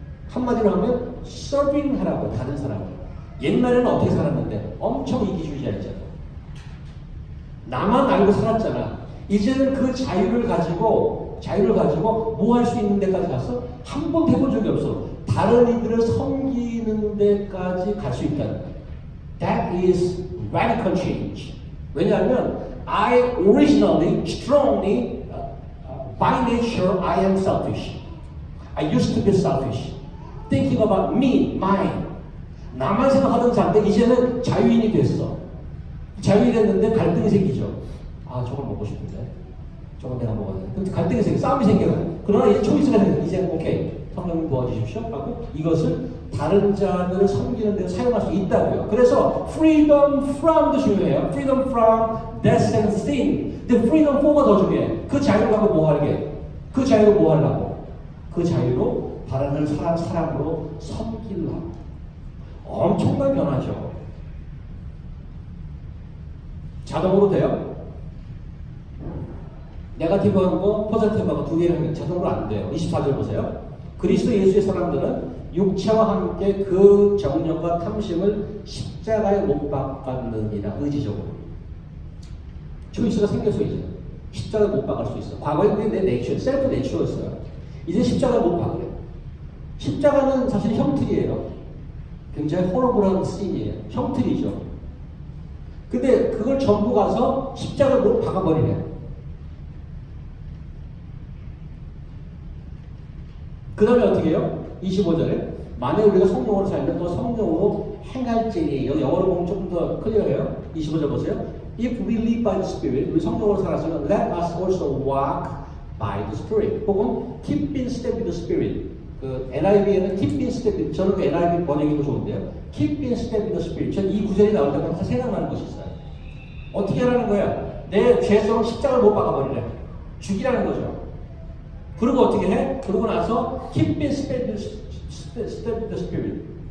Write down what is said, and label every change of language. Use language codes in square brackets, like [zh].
[ko] 한마디로 하면 서빙 하라고 다른 사람을. 옛날에는 어떻게 살았는데 엄청 이기주의자였잖아. 나만 알고 살았잖아. 이제는 그 자유를 가지고 뭐 할 수 있는 데까지 갔어? 한 번도 해본 적이 없어. 다른 이들을 섬기는 데까지 갈 수 있다는 거야. [en] That is radical change. [ko] 왜냐하면 [en] I originally, strongly, by nature, I am selfish. I used to be selfish. Thinking about me, mine. [ko] 나만 생각하던 자인데 이제는 자유인이 됐어. 자유인이 됐는데 갈등이 생기죠. 저걸 먹고 싶은데 저걸 내가 먹어야 돼. 근데 갈등이 생겨, 싸움이 생겨요. 그러나 이제 초이스가 생겨. 이제 오케이, 성령님 도와주십시오 하고 이것을 다른 자들을 섬기는 데 사용할 수 있다고요. 그래서 [en] freedom from [ko] 도 중요해요. [en] freedom from death and sin. [ko] 근데 [en] freedom for [ko] 가 더 중요해. 그 자유를 갖고 뭐 하게? 그 자유로 뭐 하려고? 그 자유로 다른 사람으로 섬기려고. 엄청난 변화죠. 자동으로 돼요? 네거티브하고 포지티브하고 두 개를 자동으로 안 돼요. 24절 보세요. 그리스도 예수의 사람들은 육체와 함께 그 정욕과 탐심을 십자가에 못 박았느니라. 의지적으로 초이스가 생겨서 이제 십자가에 못 박을 수 있어. 과거에 그게 내 내추럴, 셀프 내추럴였어요. 이제 십자가에 못 박으래. 십자가는 사실 형틀이에요. 굉장히 호러블한 씬이에요. 형틀이죠. 근데 그걸 전부 가서 십자가에 못 박아버리네. 그 다음에 어떻게 해요? 25절에 만약 우리가 성령으로 살면 또 성령으로 행할지니. 여기 영어로 보면 조금 더 클리어해요. 25절 보세요. [en] If we live by the Spirit, [ko] 우리 성령으로 살았으면 [en] let us also walk by the Spirit. [ko] 혹은 [en] keep in step with the Spirit. [ko] 그 NIV에는 [en] keep in step, [ko] 저는 그 NIV 번역이 더 좋은데요. [en] keep in step with the Spirit. [ko] 전 이 구절이 나올 때마다 생각나는 것이 있어요. 어떻게 하라는 거야? 내 죄성을 십자가를 못 박아버리래. 죽이라는 거죠. 그리고 어떻게 해? 그러고 나서 [en] keep in step with the Spirit.